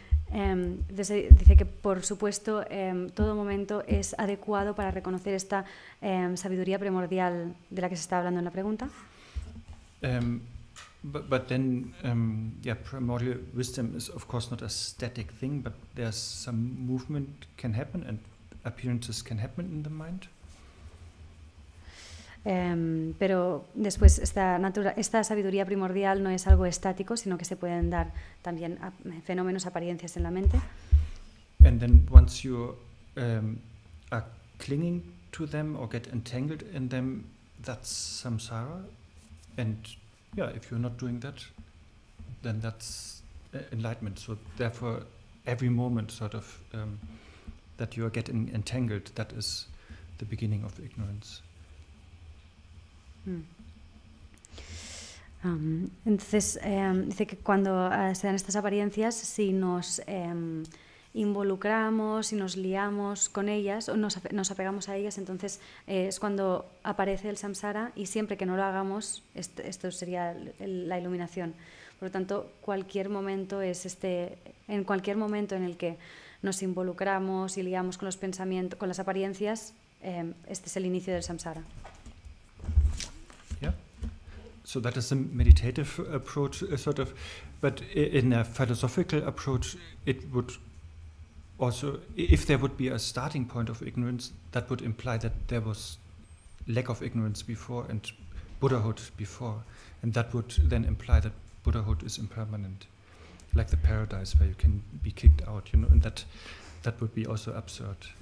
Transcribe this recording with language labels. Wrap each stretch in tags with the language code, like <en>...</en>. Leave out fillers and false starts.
<es>Dice que, por supuesto, todo momento es adecuado para reconocer esta sabiduría primordial de la que se está hablando en la pregunta.</es> <en>But then, primordial wisdom is of course not a static thing, but there's some movement can happen and appearances can happen in the mind.</en> <es>Pero después esta sabiduría primordial no es algo estático, sino que se pueden dar también fenómenos, apariencias en la mente.</es> <en>And then once you are clinging to them or get entangled in them, that's samsara. And if you're not doing that, then that's enlightenment. So therefore, every moment sort of that you are getting entangled, that is the beginning of ignorance.</en> <es>Entonces dice que cuando se dan estas apariencias, si nos involucramos, si nos liamos con ellas o nos apegamos a ellas, entonces es cuando aparece el samsara, y siempre que no lo hagamos, esto sería la iluminación. Por lo tanto, cualquier momento en cualquier momento en el que nos involucramos y liamos con los pensamientos, con las apariencias, este es el inicio del samsara.</es> <en>So that is a meditative approach, sort of, but in a philosophical approach, it would also, if there would be a starting point of ignorance, that would imply that there was lack of ignorance before and Buddhahood before, and that would then imply that Buddhahood is impermanent, like the paradise where you can be kicked out, and that would be also absurd.</en>